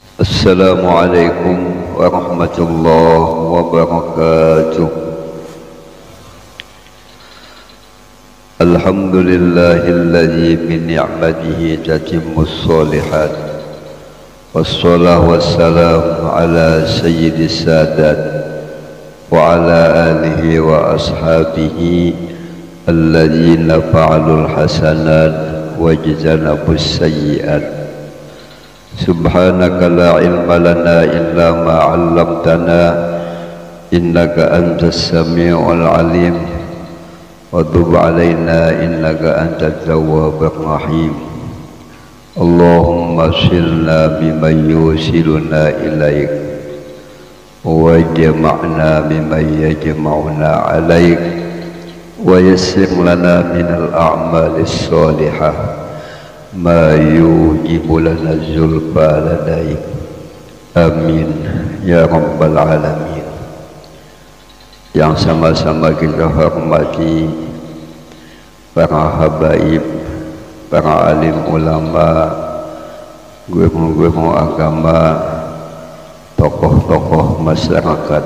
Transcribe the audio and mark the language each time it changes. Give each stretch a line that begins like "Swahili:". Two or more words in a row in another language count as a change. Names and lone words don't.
Arabic: السلام عليكم ورحمة الله وبركاته. الحمد لله الذي بنعمته تتم الصالحات. والصلاة والسلام على سيد السادات وعلى آله وأصحابه الذين فعلوا الحسنات واجتنبوا السيئات. سبحانك لا علم لنا إلا ما علمتنا إنك أنت السميع العليم وتب علينا إنك أنت التواب الرحيم. اللهم صلنا بمن يوصلوننا إليك واجمعنا بمن يجمعوننا عليك ويسر لنا من الأعمال الصالحة ما يوجب لنا زلفى لديك. آمين يا رب العالمين.
Indonesian: Yang sama-sama kita hormati para habaib, para alim ulama, guru-guru agama, tokoh-tokoh masyarakat,